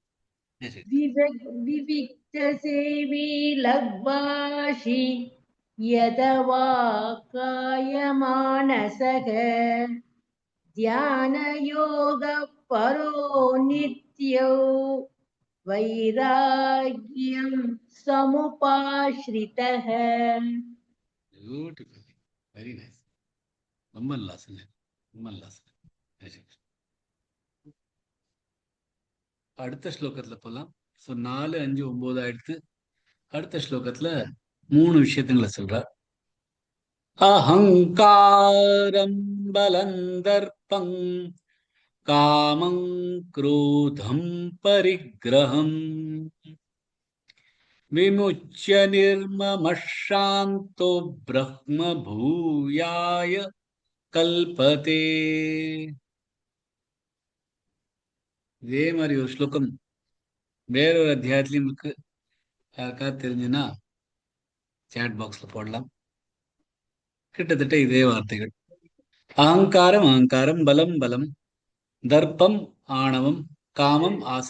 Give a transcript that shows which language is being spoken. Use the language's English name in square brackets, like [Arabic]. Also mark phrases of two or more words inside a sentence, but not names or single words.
[Sanskrit] विविक्त सेवी लघ्वाशी यदवाकायमानसः ध्यान योग परो नित्यो वैराग्यं समुपाश्रितः। [English] Beautiful, very nice. [Tamil] மம்மல்லாசன் மம்மல்லாசன். அடுத்த ஸ்லோகத்துல போலாம். ஸோ 4, 5, 9 ஆயிடுத்து. அடுத்த ஸ்லோகத்துல 3 விஷயத்துங்களை சொல்றார். [Sanskrit] अहङ्कारम् बलन्दर्पम् कामम् क्रोधं परिग्रहम् विमुच्य निर्ममः शान्तो ब्रह्म भूयाय कल्पते. [Tamil] இதே மாதிரி ஒரு ஸ்லோகம் வேறொரு அத்தியாயத்திலையும் இருக்கு. யாருக்காவது தெரிஞ்சுன்னா சாட் பாக்ஸ்ல போடலாம். கிட்டத்தட்ட இதே வார்த்தைகள். அகங்காரம் அகங்காரம், பலம் பலம், தர்ப்பம் ஆணவம், காமம் ஆசை,